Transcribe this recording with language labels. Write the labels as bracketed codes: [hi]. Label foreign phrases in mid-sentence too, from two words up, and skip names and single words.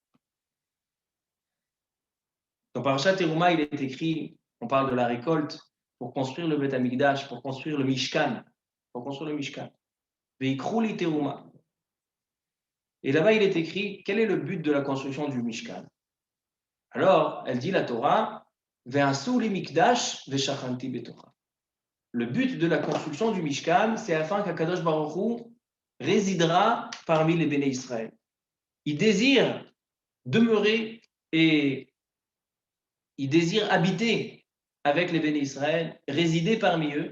[fr] Dans Parashat Teruma, il est écrit, on parle de la récolte pour construire le [he] בית המקדש, [fr] pour construire le Mishkan. [he] ויקרולי תרומה. [fr] Et là-bas, il est écrit, quel est le but de la construction du Mishkan? Alors, elle dit la Torah, [he] ועשו לי מקדש ושכנתי בתוכה. [fr] Le but de la construction du Mishkan, c'est afin qu' [he] הקדוש ברוך הוא [fr] résidera parmi les [he] בני ישראל. [fr] Il désire demeurer et il désire habiter avec les [he] בני ישראל, [fr] résider parmi eux.